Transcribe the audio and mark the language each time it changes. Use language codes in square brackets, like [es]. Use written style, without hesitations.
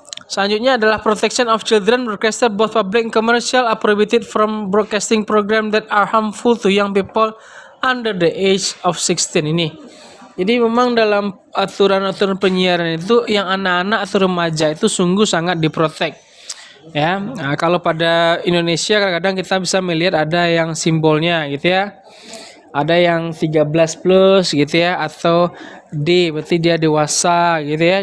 [id] Selanjutnya adalah [en] protection of children. Broadcaster both public and commercial are prohibited from broadcasting program that are harmful to young people under the age of 16 ini. [id] Jadi memang dalam aturan-aturan penyiaran itu yang anak-anak atau remaja itu sungguh sangat diprotek. Ya, nah, kalau pada Indonesia kadang-kadang kita bisa melihat ada yang simbolnya gitu ya. Ada yang 13 plus gitu ya, atau D berarti dia dewasa gitu ya.